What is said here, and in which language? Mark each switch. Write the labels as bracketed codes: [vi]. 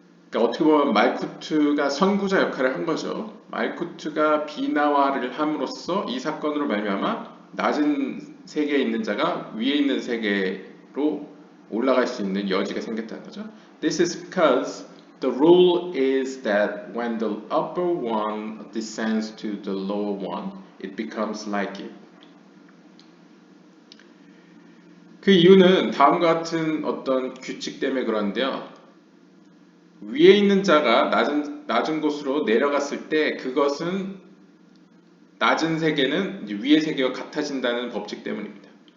[ko] 그러니까 어떻게 보면 말쿠트가 선구자 역할을 한 거죠. 말쿠트가 비나화를 함으로써 이 사건으로 말미암아 낮은 세계에 있는 자가 위에 있는 세계로 올라갈 수 있는 여지가 생겼다는 거죠. [en] This is because the rule is that when the upper one descends to the lower one, it becomes like it. [ko] 그 이유는 다음과 같은 어떤 규칙 때문에 그런데요. 위에 있는 자가 낮은 곳으로 내려갔을 때 그것은 낮은 세계는 위의 세계와 같아진다는 법칙 때문입니다.